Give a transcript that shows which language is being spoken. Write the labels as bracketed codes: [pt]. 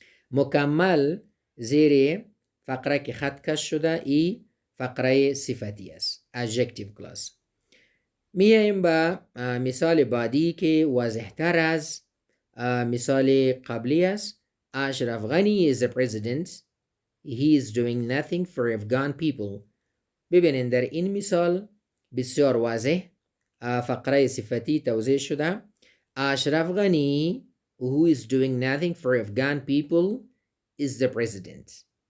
[fa] مکمل زیر فقره که خط کش شده ای فقره صفتی است. [en] adjective clause. [fa] میاییم به مثال بعدی که واضح‌تر از مثال قبلی است. [en] Ashraf Ghani is the president. He is doing nothing for Afghan people. [fa] ببینید در این مثال بسیار واضح فقره صفتی توضیح شده. [en] Ashraf Ghani who is doing nothing for Afghan people is the president.